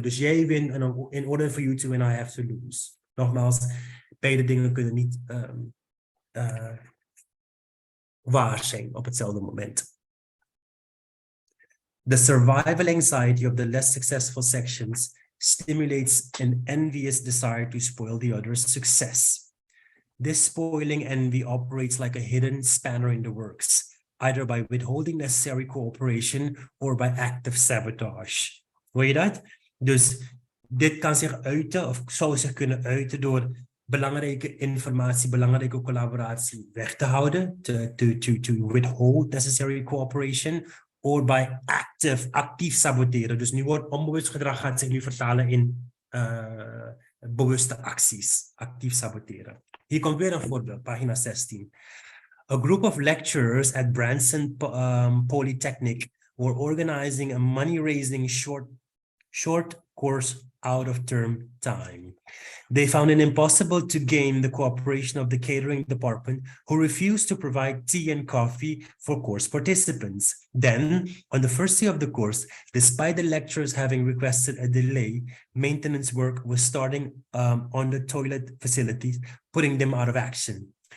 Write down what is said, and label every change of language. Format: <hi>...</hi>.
<nl>Dus jij wint en</nl> <en>in order for you to win, I have to lose.</en> <nl>Nogmaals, beide dingen kunnen niet waar zijn op hetzelfde moment.</nl> <en>The survival anxiety of the less successful sections stimulates an envious desire to spoil the other's success. This spoiling envy operates like a hidden spanner in the works, either by withholding necessary cooperation or by active sabotage.</en> <nl>Hoor je dat? Dus dit kan zich uiten, of zou zich kunnen uiten door belangrijke informatie, belangrijke collaboratie weg te houden,</nl> <en>to withhold necessary cooperation, or by</en> <nl>actief saboteren. Dus nu wordt onbewust gedrag gaat zich nu vertalen in bewuste acties, actief saboteren. Hier komt weer een voorbeeld, pagina 16.</nl> <en>A group of lecturers at Branson Polytechnic were organizing a money-raising short course out of term time. They found it impossible to gain the cooperation of the catering department, who refused to provide tea and coffee for course participants. Then, on the first day of the course, despite the lecturers having requested a delay, maintenance work was starting on the toilet facilities, putting them out of action.</en>